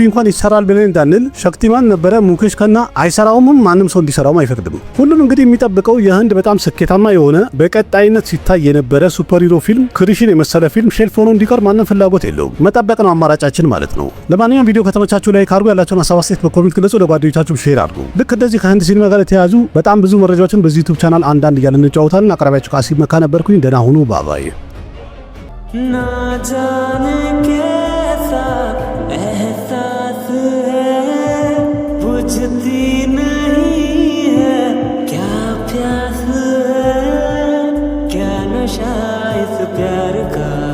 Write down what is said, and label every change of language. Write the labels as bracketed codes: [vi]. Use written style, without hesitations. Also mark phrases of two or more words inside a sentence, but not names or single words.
[am] እንኳን ይሰራል ብለን እንዳንል ሸክቲማን ነበረ፣ ሙኬሽ ከና አይሰራውም፣ ማንም ሰው እንዲሰራውም አይፈቅድም። ሁሉም እንግዲህ የሚጠብቀው የህንድ በጣም ስኬታማ የሆነ በቀጣይነት ሲታይ የነበረ ሱፐር ሂሮ ፊልም ክሪስን የመሰለ ፊልም ሼልፍ ሆኖ እንዲቀር ማንም ፍላጎት የለውም። መጠበቅ ነው አማራጫችን ማለት ነው። ለማንኛውም ቪዲዮ ከተመቻችሁ ላይ ካርጉ ያላችሁን ሀሳብ አስተያየት በኮሜንት ግለጹ፣ ለጓደኞቻችሁ ሼር አድርጉ። ልክ እንደዚህ ከህንድ ሲኒማ ጋር የተያያዙ በጣም ብዙ መረጃዎችን በዚህ ዩቲዩብ ቻናል አንዳንድ እያልን እንጫወታለን። አቅራቢያችሁ ቃሲም መካ ነበርኩኝ። ደህና ሁኑ። ባባይ [hi] ना जाने कैसा एहसास है बुझती नहीं है क्या प्यास है क्या नशा इस प्यार का